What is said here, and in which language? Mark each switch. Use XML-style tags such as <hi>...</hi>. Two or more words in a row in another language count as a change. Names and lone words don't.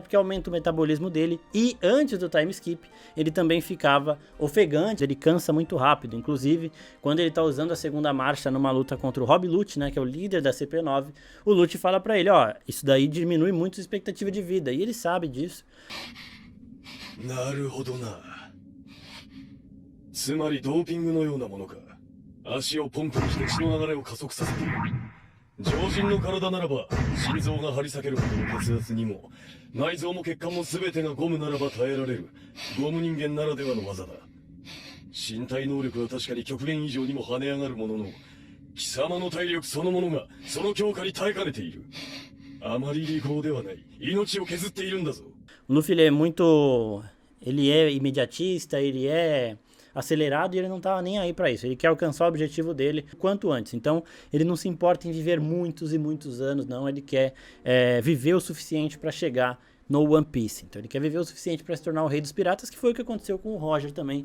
<pt>Porque aumenta o metabolismo dele. E antes do time skip, ele também ficava ofegante, ele cansa muito rápido. Inclusive, quando ele tá usando a segunda marcha numa luta contra o Rob Lute, né? Que é o líder da CP9, o Lute fala pra ele, ó, isso daí diminui muito a expectativa de vida. E ele sabe disso.</pt> <ja>なるほどな. つまりドーピングのようなものか。足をポンプにして血の流れを加速させている。常人の体ならば心臓が張り裂けるほどの血圧にも内臓も血管も全てがゴムならば耐えられるゴム人間ならではの技だ。身体能力は確かに極限以上にも跳ね上がるものの貴様の体力そのものがその強化に耐えかねている。あまり利口ではない。命を削っているんだぞ。</ja> <pt>Luffy ele é imediatista, ele é acelerado e ele não tava nem aí pra isso, ele quer alcançar o objetivo dele quanto antes, então ele não se importa em viver muitos e muitos anos, não, ele quer viver o suficiente pra chegar no One Piece, então ele quer viver o suficiente para se tornar o Rei dos Piratas, que foi o que aconteceu com o Roger também.</pt>